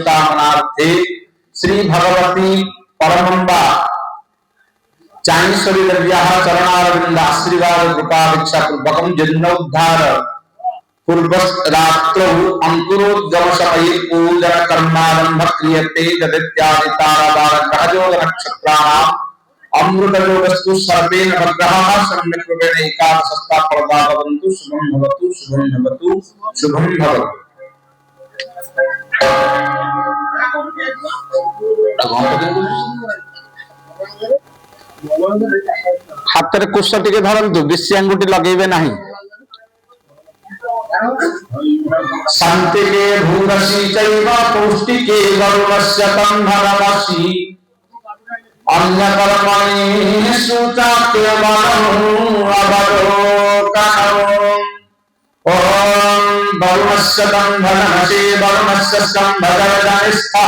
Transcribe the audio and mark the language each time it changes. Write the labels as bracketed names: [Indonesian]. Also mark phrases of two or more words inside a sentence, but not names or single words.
[Sanskrit] कामनार्थे श्री भगवती परमंबा चाणेश्वरी देव्याः चरणारविंद आशीर्वाद कृपा भिक्षा पूर्वकं जन्मोद्धार पूर्वरात्रौ अंकुरोद्गम समये पूजन कर्मारंभ क्रियते जदित्यादि तारावार ग्रहयोग नक्षत्राणाम् अमृतयोगस्तु सर्वेण भद्रः सम्यक् रूपेण एकादशस्था फलदा भवन्तु शुभं भवतु शुभं भवतु शुभं भवतु। [Odia] ହାତ ମେଁ କୁଶ ଟିକେ ଧରନ୍ତୁ ବେଶୀ ଅଙ୍ଗୁଠି ଲଗେଇବେ ନାହିଁ [Sanskrit] शांति के भूरसी चैव पौष्टिके वरुणस्य तन्धनमसि अन्यकर्मणि सुचात्यवनम् अवलोकनम् ओम वरुणस्य तन्धनमसि वरुणस्य स्तम्भगर्जनिस्थः